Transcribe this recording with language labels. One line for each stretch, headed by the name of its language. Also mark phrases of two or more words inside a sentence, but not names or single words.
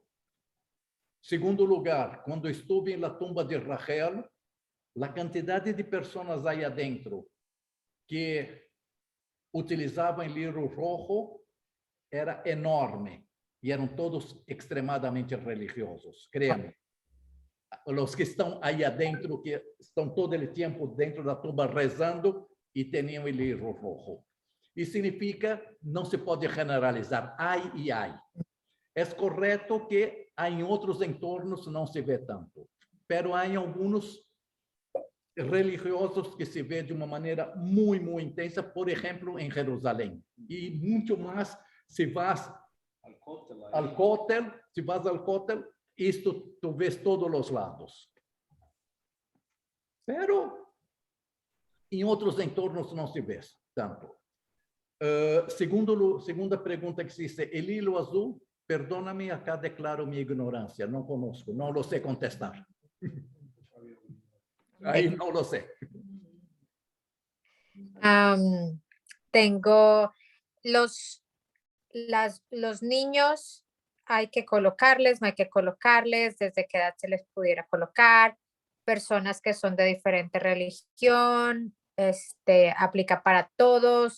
Spanish: Segundo lugar, cuando estuve en la tumba de Rachel, la cantidad de personas ahí adentro que utilizaban el hilo rojo era enorme y eran todos extremadamente religiosos, créanme.
Portuguese: Los que estão aí adentro, que estão todo o tempo dentro da tumba rezando e têm o
Spanish: hilo rojo.
Portuguese: Isso significa, não se pode generalizar, ai e ai. É correto que em outros entornos não se vê tanto, pero há alguns religiosos que se vê de uma maneira muito intensa, por exemplo, em Jerusalém. E muito mais
Spanish: se vas al cótel, se vas al cótel,
Portuguese: isto
Spanish: tu ves
Portuguese: todos os lados. Pero em outros entornos não se vê tanto. Segunda pergunta que existe,
Spanish: el hilo azul, perdóname, acá declaro
Portuguese: minha ignorância, não conosco, não lo sei contestar. Aí não lo sei.
Spanish: Tengo los niños, hay que colocarles, no hay que colocarles, desde qué edad se les pudiera colocar, personas que son de diferente religión, aplica para todos.